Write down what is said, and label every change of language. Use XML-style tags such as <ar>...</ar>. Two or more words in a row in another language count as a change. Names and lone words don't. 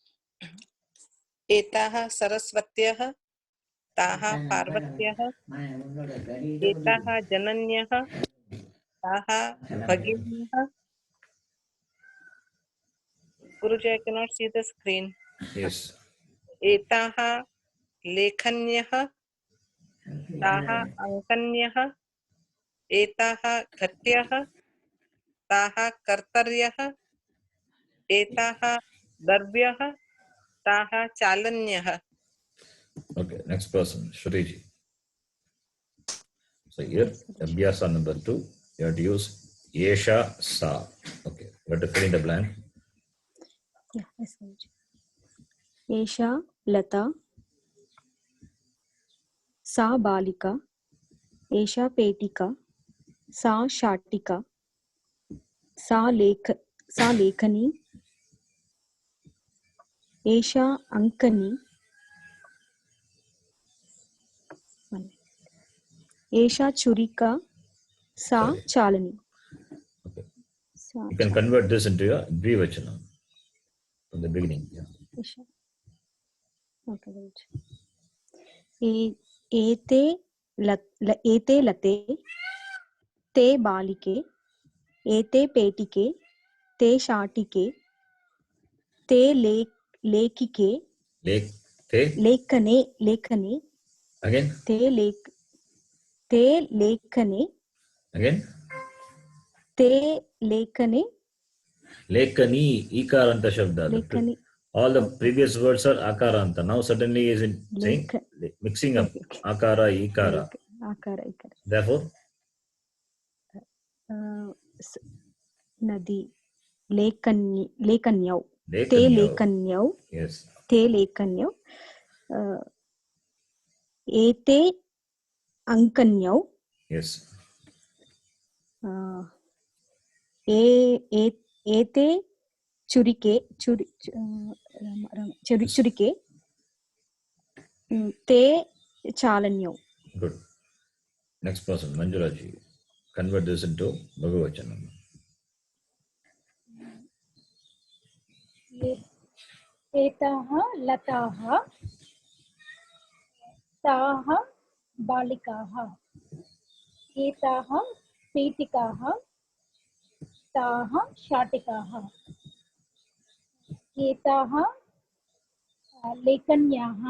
<sa>एताः सरस्वत्यः, ताः पार्वत्यः, एताः जनन्यः, ताः भगिन्यः.</sa> <en>Guruji, I cannot see the screen. Yes.</en> <sa>एताः लेखन्यः, ताः अङ्कन्यः, एताः घट्यः, ताः कर्तर्यः, एताः दर्व्यः, ताः चालन्यः.</sa> <en>Okay, next person, Shriji. So here, abhyasa number 2, you have to use</en> <sa>एषा सा.</sa> <en>Okay, you have to fill in the blank. Yeah, yes,</en> <sa>एषा लता. सा बालिका। एषा पेटिका. सा शाटिका। सा लेखनी. एषा अङ्कनी. एषा छुरिका. सा चालनी.</sa> <en>Okay.</en> <sa>Sa</sa> <en>You can convert this into a Dvivachana from the beginning. Yeah.</en> <sa>Esha. Okay, एते लते. ते बालिके। एते पेटिके. ते शाटिके। ते लेकिके. Lekhane.</sa> <en>Again?</en> <sa>ते लेखने.</sa> <en>Again?</en> <sa>ते लेखने. लेकनी, इकारान्त शब्द. Lekani.</sa> <en>All the previous words are Akaranta. Now suddenly is in saying, mixing up. Okay.</en> <sa>अकार, इकार. अकार, इकार.</sa> <en>Therefore,</en> <sa>Nadi. लेकन्यौ। ते Lekanyau. lekanyau.</sa> <en>Yes.</en> <sa>ते लेकन्यौ। एते अङ्कन्यौ.</sa> <en>Yes.</en> <sa>एते छुरिके. छुरिके। ते चालन्यौ.</sa> <en>Good. Next person, Manjulaji. Convert this into Bhagavachanam.</en> <sa>एताः लताः ताः बालिकाः एताः पेटिकाः ताः शाटिकाः एताः लेखन्याः</sa>